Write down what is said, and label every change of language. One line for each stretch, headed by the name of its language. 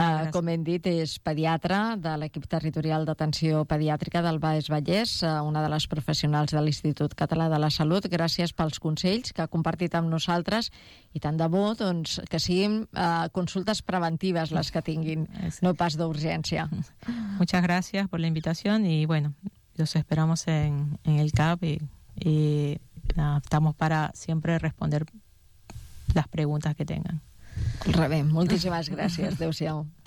Catalan: Com hem dit, és pediatra de l'equip territorial d'atenció pediàtrica del Baix Vallès, una de les professionals de l'Institut Català de la Salut. Gràcies pels consells que ha compartit amb nosaltres i tant de bo, doncs, que siguin consultes preventives les que tinguin, no pas d'urgència.
Spanish: Muchas gracias por la invitación y bueno, los esperamos en el CAP y no, estamos para siempre responder las preguntas que tengan.
Catalan: Rebé, moltíssimes gràcies. Adéu-siau.